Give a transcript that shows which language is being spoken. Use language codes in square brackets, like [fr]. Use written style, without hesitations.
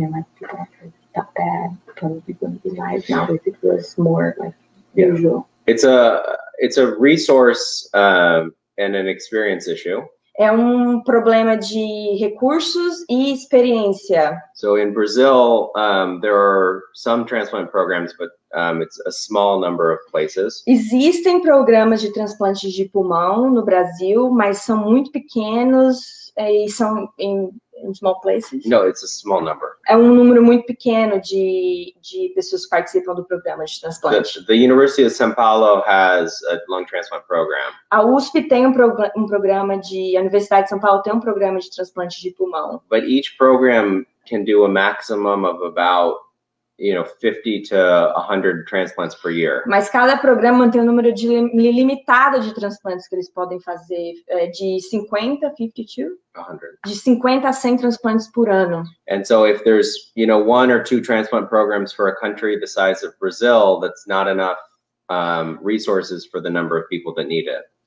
[en] And then, like, people are that bad, probably going to be live now if it was more like usual. It's a resource and an experience issue. [pt] É problema de recursos e experiência. [en] So in Brazil, there are some transplant programs, but it's a small number of places. [pt] Existem programas de transplantes de pulmão no Brasil, mas são muito pequenos e são em [en] small places. No, it's a small number. [pt] É número muito pequeno de pessoas que participam do programa de transplante. [en] The University of São Paulo has a lung transplant program. [pt] A USP tem programa a Universidade de São Paulo tem programa de transplante de pulmão. [en] But each program can do a maximum of about 50 to 100 transplants per year. [pt] Mas cada programa mantém um número limitado de transplantes que eles podem fazer, de 50, 52? [en] 100. [pt] De 50 a 100 transplantes por ano. [en] And so if there's, 1 or 2 transplant programs for a country the size of Brazil, that's not enough resources for the number of people that need it.